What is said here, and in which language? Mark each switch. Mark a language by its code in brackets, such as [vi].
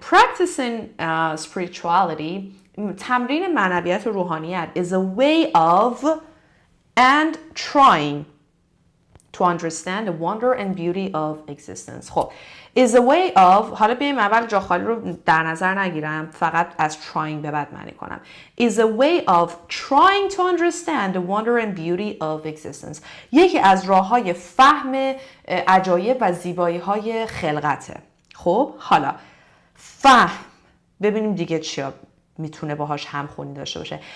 [en] Practicing spirituality [fa] تمرین معنویت و روحانیت [en] is a way of and trying to understand the wonder and beauty of existence. [fa] خب [en] is a way of، [fa] حالا بیایم اول جا خالی رو در نظر نگیرم، فقط از trying به بعد معنی کنم. [en] is a way of trying to understand the wonder and beauty of existence. [fa] یکی از راه‌های فهم عجایب و زیبایی‌های خلقته. خب حالا فهم ببینیم دیگه چیا میتونه باهاش همخونی داشته باشه.